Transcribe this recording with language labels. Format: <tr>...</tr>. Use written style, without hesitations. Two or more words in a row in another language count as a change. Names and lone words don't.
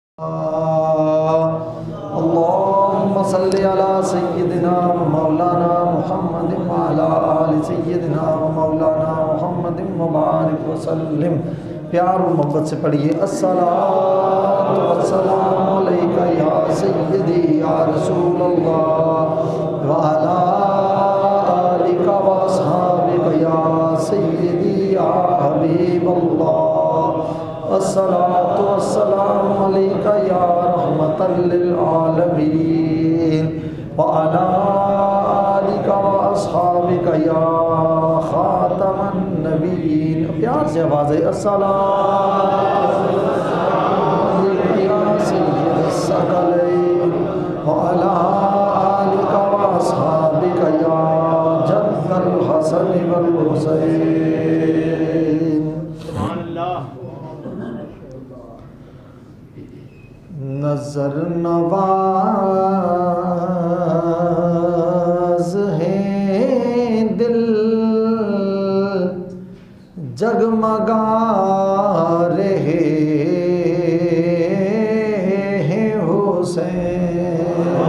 <ar>اللهم صل على سيدنا ومولانا محمد وعلى آل سيدنا ومولانا محمد وبارك وسلم.</ar> <hi>प्यार और मोहब्बत से पढ़िए</hi> <ar>الصلاة والسلام عليك يا سيدي يا رسول الله وعلى آلك وأصحابك يا سيدي يا حبيب الله. الصلاة والسلام عليك يا رحمة للعالمين وعلى آلك وأصحابك يا خاتم النبيين.</ar> <hi>प्यार से आवाज़ है</hi> <ar>الصلاة عليك يا سيد الثقلين وعلى آلك وأصحابك يا جد الحسن والحسين.</ar> <hi>नजर नवाज हैं दिल जगमगा रहे हैं हुसैन।</hi>